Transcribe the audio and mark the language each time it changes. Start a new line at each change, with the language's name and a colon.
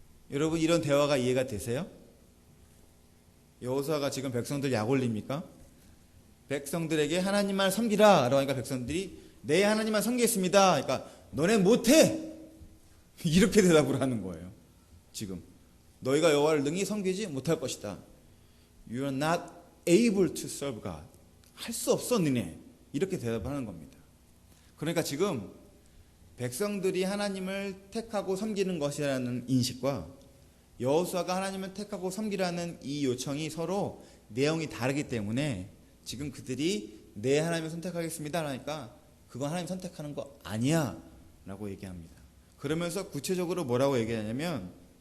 Korean: 여러분, 이런 대화가 이해가 되세요? 여호수아가 지금 백성들 약 올립니까? 백성들에게 하나님만 섬기라 라고 하니까 백성들이 네, 하나님만 섬기겠습니다. 그러니까 너네 못해 이렇게 대답을 하는 거예요. 지금 너희가 여호와를 능히 섬기지 못할 것이다.
English: You are not able to serve God.
Korean: 할 수 없어 너네. 이렇게 대답하는 겁니다. 그러니까 지금 백성들이 하나님을 택하고 섬기는 것이라는 인식과 여호수아가 하나님을 택하고 섬기라는 이 요청이 서로 내용이 다르기 때문에 지금 그들이 네, 하나님을 선택하겠습니다 하니까 그건 하나님 선택하는 거 아니야 라고 얘기합니다. 그러면서 구체적으로 뭐라고 얘기하냐면